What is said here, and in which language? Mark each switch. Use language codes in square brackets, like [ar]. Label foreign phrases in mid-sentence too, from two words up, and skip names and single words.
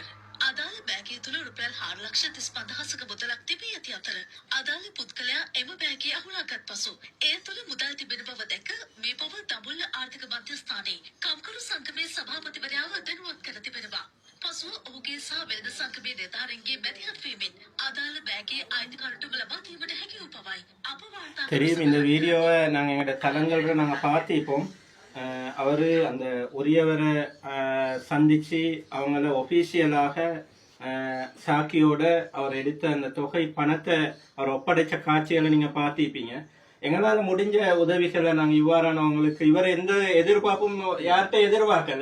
[si] අදාළ බෑගය තුළ රුපියල් 4,35,000ක මුදලක් තිබී ඇති අතර අදාළ පුද්ගලයා එම බෑගය අහුලාගත් පසු එය තුළ මුදල් තිබෙන බව දැක මේ බව දඹුල්ල ආර්ථික මධ්‍යස්ථානයේ කම්කරු සංගමේ සභාපතිවරයාව දැනුවත් කර තිබෙනවා. පසුව ඔහුගේ සහ වෙළඳ සංගමේ නිලධාරීන්ගේ මැදිහත් වීමෙන් අදාළ බෑගයේ අයිතිකාරටම ලබා දීමට හැකි වූ බවයි අප වාර්තා [ta] தெரியும். இந்த வீடியோவை நாங்கள் எங்களோட தளங்கள்ல நாங்கள் பார்த்திப்போம். அவரு அந்த உரியவரை சந்திச்சு அவங்கள ஒபிஷியலாக சாக்கியோட அவர் எடுத்த அந்த தொகை பணத்தை அவர் ஒப்படைச்ச காட்சிகளை நீங்க பார்த்திருப்பீங்க. எங்களால முடிஞ்ச உதவிகளை நாங்க இவ்வாறானவங்களுக்கு இவர் எந்த எதிர்பார்ப்பும் யார்கிட்ட எதிர்பார்க்கல.